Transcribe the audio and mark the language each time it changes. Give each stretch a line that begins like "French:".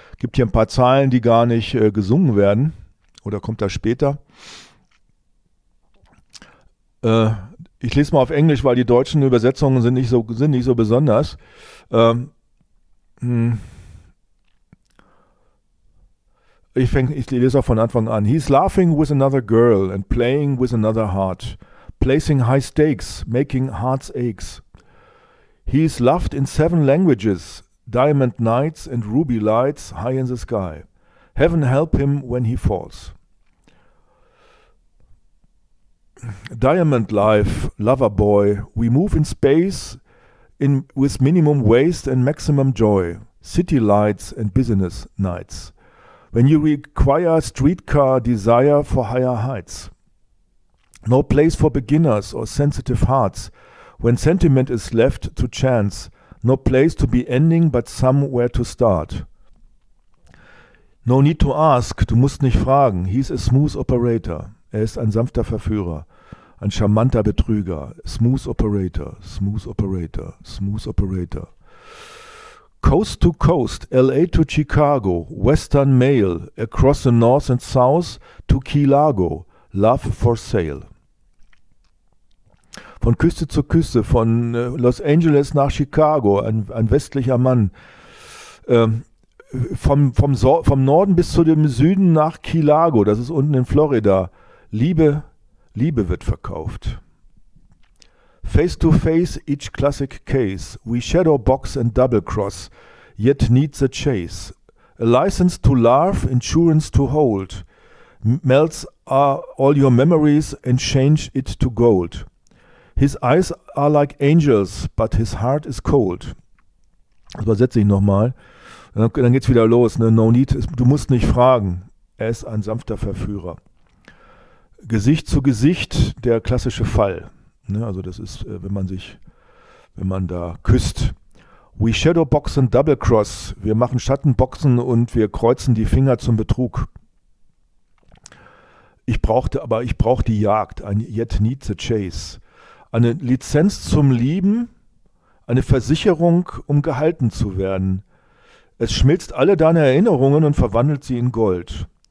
German: Gibt hier ein paar Zeilen, die gar nicht gesungen werden. Oder kommt das später? Ich lese mal auf Englisch, weil die deutschen Übersetzungen sind nicht so besonders. Ich lese auch von Anfang an.
English: He's laughing with another girl and playing with another heart. Placing high stakes, making hearts aches. He's loved in seven languages. Diamond nights and ruby lights high in the sky. Heaven help him when he falls. Diamond life, lover boy. We move in space in with minimum waste and maximum joy. City lights and business nights. When you require streetcar desire for higher heights. No place for beginners or sensitive hearts. When sentiment is left to chance. No place to be ending but somewhere to start. No need to ask,
German: du musst nicht fragen.
English: He's a smooth operator.
German: Er ist ein sanfter Verführer. Ein charmanter Betrüger.
English: Smooth operator, smooth operator, smooth operator. Coast to coast, LA to Chicago, Western Mail, across the North and South to Key Largo, love for sale.
German: Von Küste zu Küste, von Los Angeles nach Chicago, ein westlicher Mann. Vom Norden bis zu dem Süden nach Key Largo, das ist unten in Florida. Liebe wird verkauft.
English: Face to face, each classic case. We shadow box and double cross, yet need the chase. A license to laugh, insurance to hold. Melts all your memories and change it to gold. His eyes are like angels, but his heart is cold.
German: Das übersetze ich nochmal. Dann geht's wieder los. Ne?
English: No need,
German: du musst nicht fragen. Er ist ein sanfter Verführer. Gesicht zu Gesicht, der klassische Fall. Also das ist, wenn man da küsst.
English: We shadowbox and double cross.
German: Wir machen Schattenboxen und wir kreuzen die Finger zum Betrug. Ich brauche die Jagd, ein
English: yet need the chase.
German: Eine Lizenz zum Lieben, eine Versicherung, um gehalten zu werden. Es schmilzt alle deine Erinnerungen und verwandelt sie in Gold.